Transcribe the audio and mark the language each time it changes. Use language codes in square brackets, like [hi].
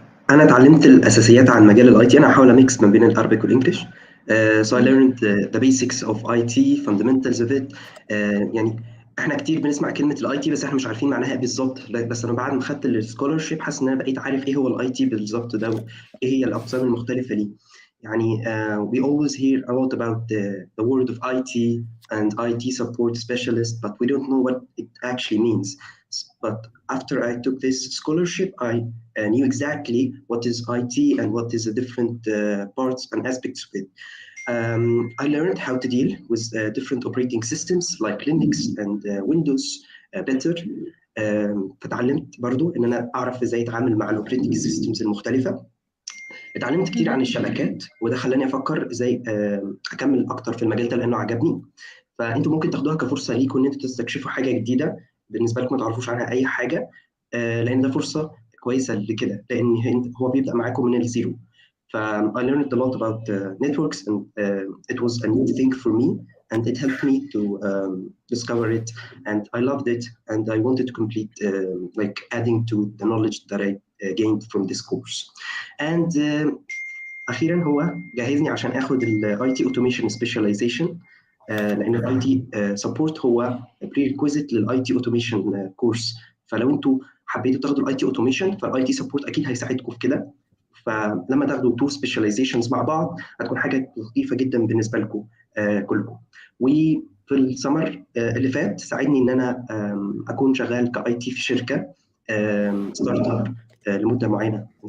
[ar] أنا اتعلمت الأساسيات عن مجال الاي تي. أنا هحاول أميكس ما بين الأرابيك والإنجليش. [en] So I learned the basics of IT, fundamentals of it. [ar] يعني احنا كتير بنسمع كلمة الاي تي بس احنا مش عارفين معناها بالظبط. بس انا بعد ما خدت السكولرشيب حاسس ان انا بقيت عارف ايه هو الاي تي بالظبط ده وايه هي الأقسام المختلفة ليه. يعني [en] we always hear a lot about the word of IT and IT support specialist, but we don't know what it actually means. But after I took this scholarship, I knew exactly what is IT and what is the different parts and aspects of it. I learned how to deal with different operating systems like Linux and Windows better. [ar] فتعلمت برضو ان انا اعرف ازاي اتعامل مع الاوبريتنج سيستمز المختلفه. اتعلمت كتير عن الشبكات وده خلاني افكر ازاي اكمل اكتر في المجال ده لانه عجبني. فانتوا ممكن تاخدوها كفرصه ليكم ان انتوا تستكشفوا حاجه جديده بالنسبه لكم ما تعرفوش عنها اي حاجه، لان ده فرصه كويسه لكده، لان هو بيبدا معاكم من الزيرو. [en] I learned a lot about networks and it was a new thing for me and it helped me to discover it and I loved it and I wanted to complete like adding to the knowledge that I gained from this course. And [ar] أخيرا هو جهزني عشان آخد ال IT Automation Specialization لأن ال IT Support هو prerequisite لل IT Automation course. فلو أنتوا حبيتوا تاخدوا ال IT Automation فال IT Support أكيد هيساعدكم في كده. فلما تاخدوا [en] two specializations [ar] مع بعض هتكون حاجة لطيفة جدا بالنسبة لكم كلكم. في السمر اللي فات ساعدني ان انا اكون شغال كاي تي في شركه ستارت اب لمده معينه.